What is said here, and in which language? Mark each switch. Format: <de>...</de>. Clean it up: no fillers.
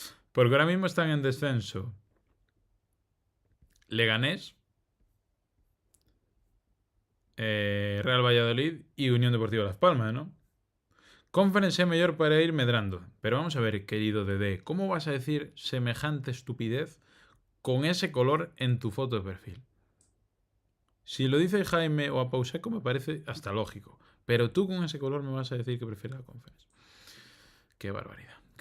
<es>Porque ahora mismo están en descenso Leganés, Real Valladolid y Unión Deportiva Las Palmas, ¿no?</es> <gl>Conference é mellor para ir medrando.</gl> <es>Pero vamos a ver, querido Dede, ¿cómo vas a decir semejante estupidez con ese color en tu foto de perfil? Si lo dice Jaime o a Pauseco me parece hasta lógico. Pero tú con ese color me vas a decir que prefieres la Conference. Qué barbaridad.</es>